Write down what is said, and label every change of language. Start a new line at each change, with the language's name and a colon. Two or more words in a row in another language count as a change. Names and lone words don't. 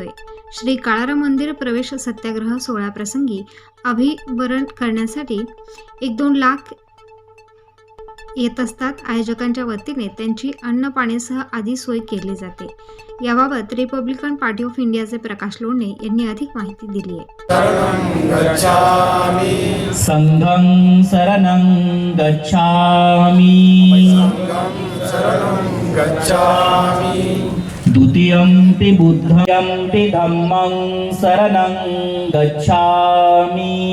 Marathi: श्री काळाराम मंदिर प्रवेश सत्याग्रह सोहळ्याप्रसंगी अभिवादन करण्यासाठी 1-2 लाख येत असतात। आयोजकांच्या वतीने त्यांची अन्न पाण्यासह आदी सोय केली जाते। याबाबत रिपब्लिकन पार्टी ऑफ इंडियाचे प्रकाश लोंढे यांनी अधिक माहिती दिली आहे।
Pali: संघं शरणं गच्छामि द्वितीयंपि बुद्धंपि धम्मं शरणं गच्छामि